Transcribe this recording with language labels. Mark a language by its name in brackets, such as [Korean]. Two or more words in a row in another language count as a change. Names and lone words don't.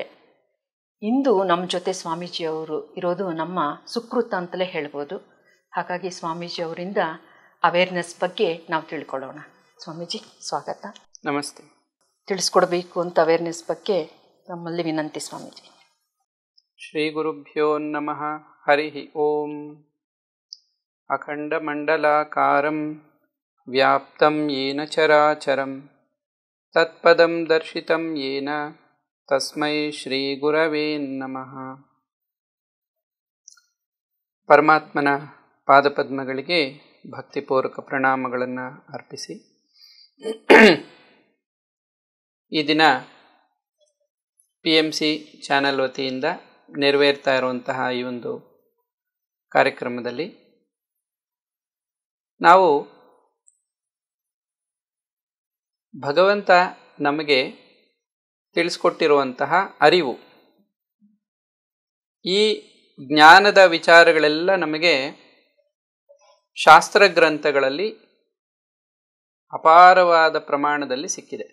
[Kannada] ಇಂದು ನಮ್ಮ ಜೊತೆ ಸ್ವಾಮೀಜಿಯವರು ಇರೋದು ನಮ್ಮ ಸುಕೃತ ಅಂತಲೇ ಹೇಳ್ಬೋದು. ಹಾಗಾಗಿ ಸ್ವಾಮೀಜಿಯವರಿಂದ ಅವೇರ್ನೆಸ್ ಬಗ್ಗೆ ನಾವು ತಿಳ್ಕೊಳ್ಳೋಣ. ಸ್ವಾಮೀಜಿ ಸ್ವಾಗತ. ನಮಸ್ತೆ. ತಿಳಿಸ್ಕೊಡ್ಬೇಕು ಅಂತ ಅವೇರ್ನೆಸ್ ಬಗ್ಗೆ ನಮ್ಮಲ್ಲಿ ವಿನಂತಿ ಸ್ವಾಮೀಜಿ. [Sanskrit] ಶ್ರೀ ಗುರುಭ್ಯೋ ನಮಃ. ಹರಿ ಓಂ. ಅಖಂಡಮಂಡಲಾಕಾರಂ ವ್ಯಾಪ್ತಂ ಯೇನ ಚರಾಚರಂ ತತ್ಪದಂ ದರ್ಶಿತಂ ಯೇನ ತಸ್ಮೈ ಶ್ರೀ ಗುರವೇ ನಮಃ. [Kannada] ಪರಮಾತ್ಮನ ಪಾದಪದ್ಮಗಳಿಗೆ ಭಕ್ತಿಪೂರ್ವಕ ಪ್ರಣಾಮಗಳನ್ನು ಅರ್ಪಿಸಿ ಈ ದಿನ PMC ಚಾನೆಲ್ ವತಿಯಿಂದ ನೆರವೇರ್ತಾ ಇರುವಂತಹ ಈ ಒಂದು ಕಾರ್ಯಕ್ರಮದಲ್ಲಿ ನಾವು ಭಗವಂತ ನಮಗೆ ತಿಳಿಸ್ಕೊಟ್ಟಿರುವಂತಹ ಅರಿವು, ಈ ಜ್ಞಾನದ ವಿಚಾರಗಳೆಲ್ಲ ನಮಗೆ ಶಾಸ್ತ್ರ ಗ್ರಂಥಗಳಲ್ಲಿ ಅಪಾರವಾದ ಪ್ರಮಾಣದಲ್ಲಿ ಸಿಕ್ಕಿದೆ.